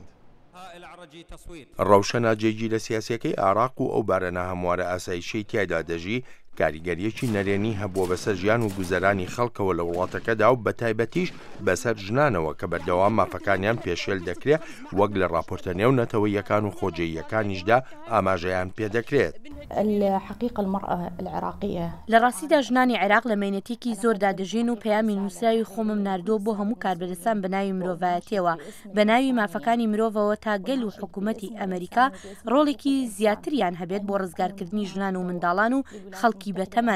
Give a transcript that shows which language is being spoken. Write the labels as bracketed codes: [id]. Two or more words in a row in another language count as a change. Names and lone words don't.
[ckb] ڕەوشەنە جێگی لە سیاسەکەی عێراق و ئەو بارەنە هەموارە ئاسایشەی تیایدا دەژی کاریگەریەکی نەرێنی هەبووە بەسەر ژیان و گوزەرانی خەڵکەوە لە وڵاتەکەدا و بە تایبەتیش بەسەر ژنانەوە کە بەردەوام مافەکانیان پێشێل دەکرێت وەک لە ڕاپۆرتە نێو نەتەوەیەکان و خۆجێیەکانیشدا ئاماژەیان پێدەکرێت. [ar] الحقيقة المرأة العراقية [ckb] لراسيدا ژنانی عێراق لە مێنەتێکی زۆردا دەژین و پەیامی نووسراوی خۆمم ناردووە بۆ هەموو کاربەدەستان بە ناوی مرۆڤایەتیەوە بە ناوی مافەکانی مرۆڤەوە تا گەل و حکوومەتی ئەمریکا ڕۆڵێکی زیاتریان هەبێت بۆ ڕزگارکردنی ژنان و منداڵان و خەڵکی بەتەمەن.